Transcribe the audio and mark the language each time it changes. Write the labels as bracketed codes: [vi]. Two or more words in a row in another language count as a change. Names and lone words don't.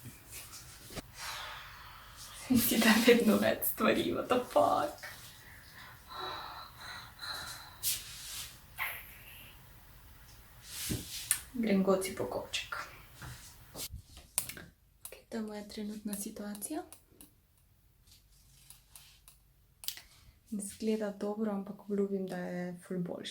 [sl] Misli, da je vedno več stvari, [en] what the fuck. [sl] Grem goci po kovček. Okay, to je moja trenutna situacija. Izgleda dobro, ampak obljubim, da je ful boljš.